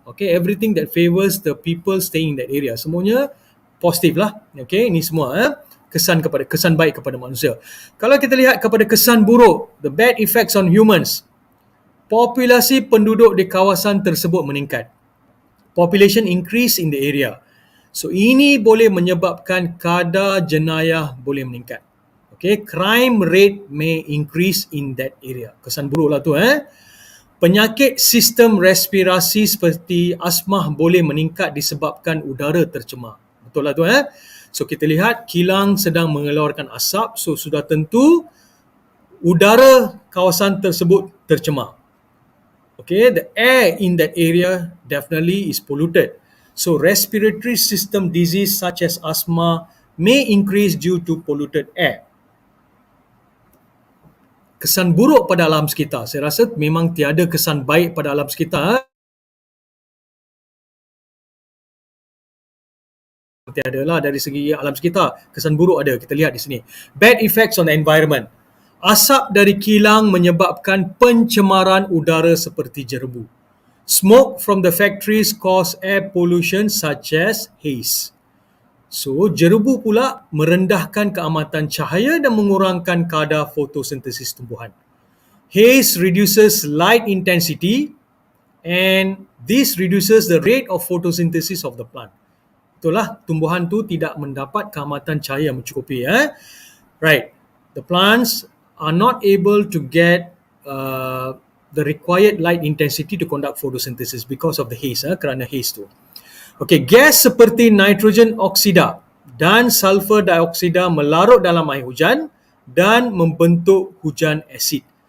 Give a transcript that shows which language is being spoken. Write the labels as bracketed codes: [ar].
[en] Okay, everything that favors the people staying in that area. [ms] Semuanya positif lah. Okay, ini semua kesan baik kepada manusia. Kalau kita lihat kepada kesan buruk, [en] the bad effects on humans. [ms] Populasi penduduk di kawasan tersebut meningkat. [en] Population increase in the area. [ms] So ini boleh menyebabkan kadar jenayah boleh meningkat. [en] Okay, crime rate may increase in that area. [ms] Kesan buruk lah tu. Penyakit sistem respirasi seperti asma boleh meningkat disebabkan udara tercemar. Betul lah tu. So kita lihat kilang sedang mengeluarkan asap. So sudah tentu udara kawasan tersebut tercemar. [en] Okay, the air in that area definitely is polluted. So respiratory system disease such as asthma may increase due to polluted air. [ms] Kesan buruk pada alam sekitar. Saya rasa memang tiada kesan baik pada alam sekitar. Tiada lah dari segi alam sekitar. Kesan buruk ada. Kita lihat di sini. [en] Bad effects on the environment. [ms] Asap dari kilang menyebabkan pencemaran udara seperti jerebu. [en] Smoke from the factories cause air pollution such as haze. [ms] So, jerebu pula merendahkan keamatan cahaya dan mengurangkan kadar fotosintesis tumbuhan. [en] Haze reduces light intensity and this reduces the rate of photosynthesis of the plant. [ms] Itulah, tumbuhan tu tidak mendapat keamatan cahaya yang mencukupi. [en] Right. The plants are not able to get the required light intensity to conduct photosynthesis because of the haze, [ms] kerana haze tu. Okay, gas seperti nitrogen oksida dan sulfur dioksida melarut dalam air hujan dan membentuk hujan asid.